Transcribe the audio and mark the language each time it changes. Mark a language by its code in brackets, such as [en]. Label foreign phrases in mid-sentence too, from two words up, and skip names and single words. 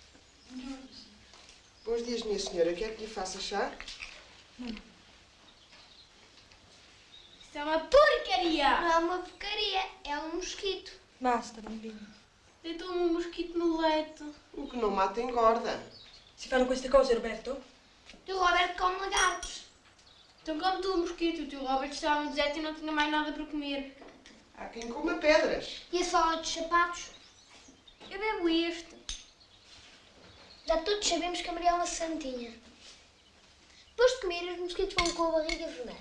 [pt] Bons dias, minha senhora. Quer que lhe faça chá? Isso é uma porcaria! Não é uma porcaria, é um mosquito. Basta, bambino. Deitou-me um mosquito no leito. O que não mata engorda. [it] Si fanno queste cose, Roberto? [pt] O tio Roberto come lagartos. Então come tu o mosquito. O tio Roberto estava no deserto e não tinha mais nada para comer. Há quem coma pedras. E a sola dos sapatos? Eu bebo este. Já todos sabemos que a Maria é uma santinha. Depois de comer, os mosquitos vão com a barriga vermelha.